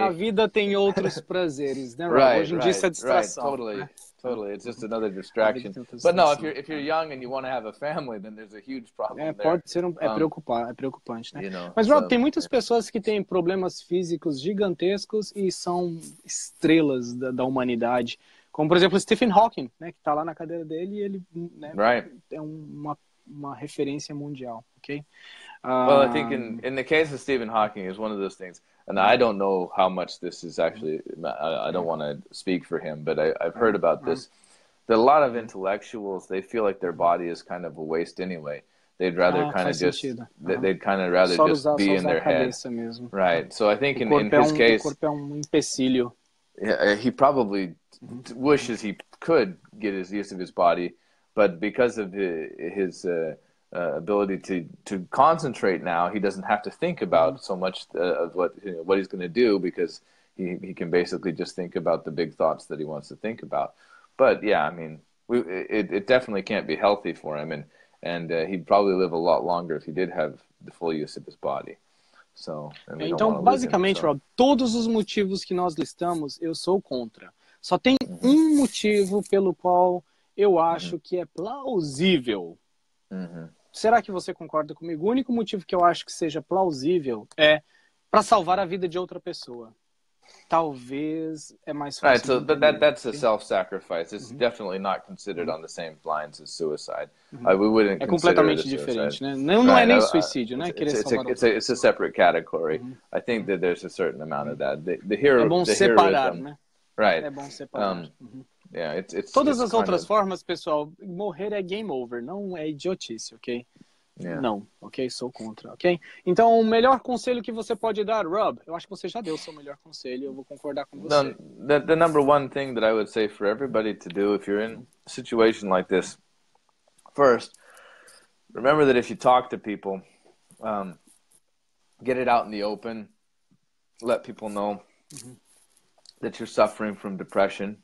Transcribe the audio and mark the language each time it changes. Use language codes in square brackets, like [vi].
[pt] A vida tem outros prazeres, né, Rob? Hoje em dia isso é distração. [en] Right, totally. It's just another distraction. But no, if you're young and you want to have a family, then there's a huge problem there. [pt] Pode ser preocupante, né? Mas, Rob, tem muitas pessoas que têm problemas físicos gigantescos e são estrelas da humanidade. Como, por exemplo, Stephen Hawking, né? Que está lá na cadeira dele e ele, né, é uma referência mundial, ok? [en] Well, I think in the case of Stephen Hawking is one of those things, and I don't know how much this is actually, I don't want to speak for him, but I've heard about this, that a lot of intellectuals, they feel like their body is kind of a waste anyway. They'd rather kind of just, they'd kind of rather just be in their head. [pt] Mesmo. [en] Right, so I think in his case, [pt] o corpo é empecilho. [en] He probably wishes he could get his use of his body, but because of his ability to concentrate now, he doesn't have to think about so much of what he's going to do, because he can basically just think about the big thoughts that he wants to think about. But yeah, I mean, it definitely can't be healthy for him, and he'd probably live a lot longer if he did have the full use of his body. So, [pt] então, basicamente, Rob, todos os motivos que nós listamos, eu sou contra. Só tem um motivo pelo qual eu acho que é plausível. Será que você concorda comigo? O único motivo que eu acho que seja plausível é para salvar a vida de outra pessoa. Talvez é mais fácil. [en] Right, so that's a self-sacrifice. It's definitely not considered on the same lines as suicide. We wouldn't [pt] é completamente diferente, né? Não é nem suicídio, né? [en] It's a separate category. I think that there's a certain amount of that. The hero, [pt] é bom separar, né? [en] Right. [pt] É bom separar. [en] Yeah, [pt] Todas as outras formas, pessoal, morrer é game over, não é idiotice, ok? Yeah. Não, ok? Sou contra, ok? Então, o melhor conselho que você pode dar, Rob, eu acho que você já deu o seu melhor conselho, eu vou concordar com você. [en] The number one thing that I would say for everybody to do if you're in a situation like this, first, remember that if you talk to people, get it out in the open, let people know that you're suffering from depression.